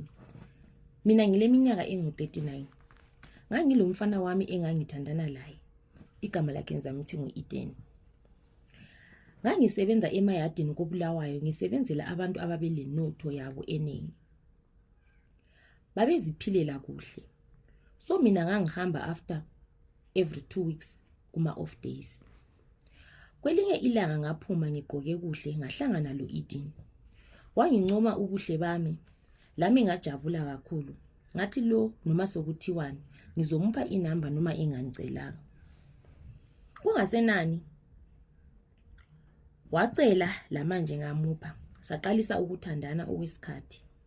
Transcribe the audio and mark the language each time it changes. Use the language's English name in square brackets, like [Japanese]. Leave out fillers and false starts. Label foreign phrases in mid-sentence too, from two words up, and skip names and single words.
[North Ndebele] Mina ngileminyaka engu-39. Ngangilomfana wami engangithandana laye. Igama lakhe ngizamthi ngu-Eden. Ngangisebenza emayadini koBulawayo, ngisebenzela abantu ababelenotho yabo eningi. Babeziphilela kuhle. So mina ngangihamba [English] after every 2 weeks [North Ndebele] kuma [English] off days. [North Ndebele] Kwelinye ilanga ngaphuma ngigqoke kuhle ngahlangana lo Eden. Wangincoma ubuhle bami, lami ngajabula kakhulu. Ngathi lo noma sokuthiwani ngizomupha inamba noma engangicelanga. Kungasenani wacela lamanje ngamupha, saqalisa ukuthandana okwesikhathi.